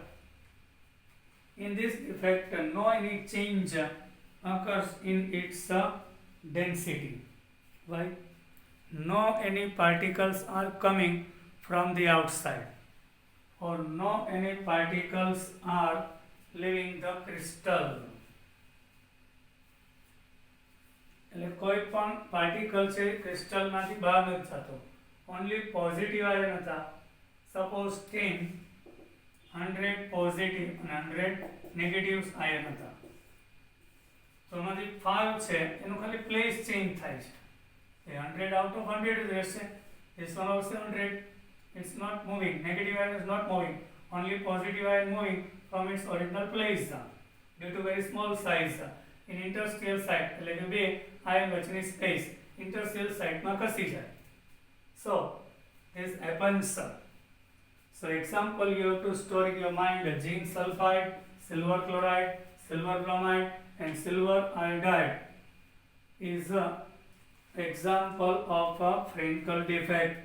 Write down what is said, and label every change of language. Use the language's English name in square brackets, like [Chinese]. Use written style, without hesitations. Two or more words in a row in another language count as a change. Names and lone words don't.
[English] In this defect, no any change occurs in its density. Why? No any particles are coming from the outside, or no any particles are leaving the crystal. [Gujarati] એટલે કોઈ પણ પાર્ટિકલ છે ક્રિસ્ટલમાંથી બહાર નથી જતો. [English] only positive ion [Gujarati] હતા. સપોઝ 10 100 પોઝિટિવ અને 100 [English] negative ion [Gujarati] હતા. તો એમાંથી 5 છે એનું ખાલી [English] place change [Gujarati] થાય છે. એ 100 [English] out of [Gujarati] 100 જ રહેશે. [English] This one also 100. It's not moving. Negative ion is not moving. Only positive ion moving from its original place due to very small size. in interstitial site [Gujarati] એટલે કે બે આયન વચ્ચેની સ્પેસ [English] interstitial site [Gujarati] માં ખસી જાય. [English] So this happens. So example, you have to store in your mind zinc sulfide, silver chloride, silver bromide and silver iodide is a example of a Frenkel defect.